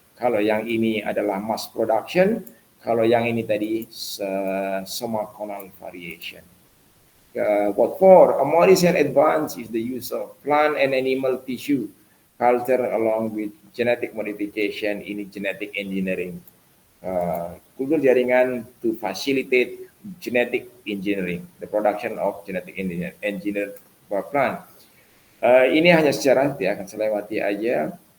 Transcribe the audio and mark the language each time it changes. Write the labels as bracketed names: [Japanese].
[Indonesian] Kalau yang ini adalah mass production, kalau yang ini tadi somaconal variation. [English] What for? A more recent advance is the use of plant and animal tissue culture along with genetic modification in genetic engineering. Kultur jaringan to facilitate genetic engineering, the production of genetic engineered plant. [Indonesian] Ini hanya sejarah, dia akan selewati aja.